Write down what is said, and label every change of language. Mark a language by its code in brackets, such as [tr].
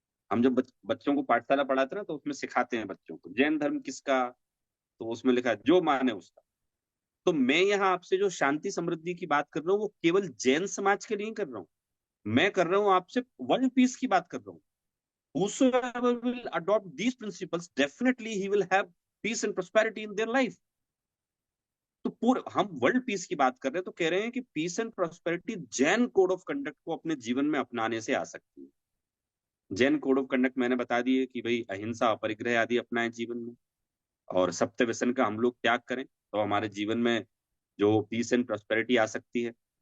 [hi] हम जब बच्चों को पाठशाला पढ़ाते हैं ना, तो उसमें सिखाते हैं बच्चों को जैन धर्म किसका, तो उसमें लिखा है जो माने उसका। तो मैं यहाँ आपसे जो शांति समृद्धि की बात कर रहा हूँ, वो केवल जैन समाज के लिए नहीं कर रहा हूँ। मैं कर रहा हूँ आपसे वर्ल्ड पीस की बात कर रहा हूँ। [en] Whosoever will adopt these principles, definitely he will have peace and prosperity in their life. [hi] तो पूरे हम वर्ल्ड पीस की बात कर रहे हैं, तो कह रहे हैं कि piece and prosperity Jain code of conduct को अपने जीवन में अपनाने से आ सकती है। जैन कोड ऑफ कंडक्ट मैंने बता दी है कि भाई अहिंसा, अपरिग्रह आदि अपनाएं जीवन में, और सत्य व्यसन का हम लोग त्याग करें, तो हमारे जीवन में जो पीस एंड प्रोस्पेरिटी आ सकती है।